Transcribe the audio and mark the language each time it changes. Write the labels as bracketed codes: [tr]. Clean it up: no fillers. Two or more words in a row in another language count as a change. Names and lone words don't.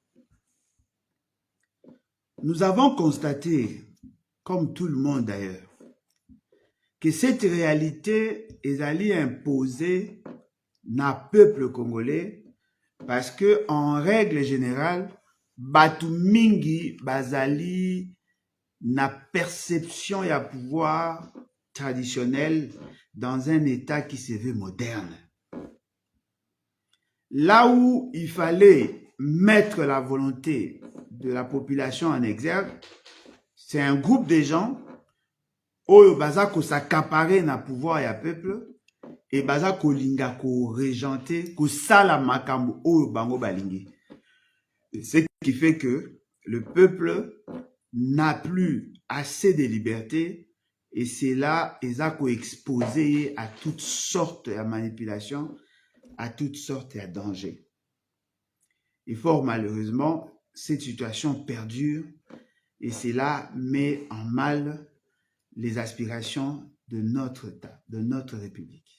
[fr] Nous avons constaté, comme tout le monde d'ailleurs, que cette réalité est allée imposer na peuple congolais parce que en règle générale, [ln] batu mingi bazali na perception ya [fr] pouvoir traditionnel dans un état qui se veut moderne. Là où il fallait mettre la volonté de la population en exergue, c'est un groupe de gens [ln] oyo baza ko s'accaparer na pouvoir ya peuple et baza ko linga ko régenter ko sala makambo oyo bango balingi. [fr] Ce qui fait que le peuple n'a plus assez de liberté et c'est là qu'ils ont exposé à toutes sortes de manipulations, à toutes sortes de dangers. Et fort malheureusement, cette situation perdure et cela met en mal les aspirations de notre État, de notre République.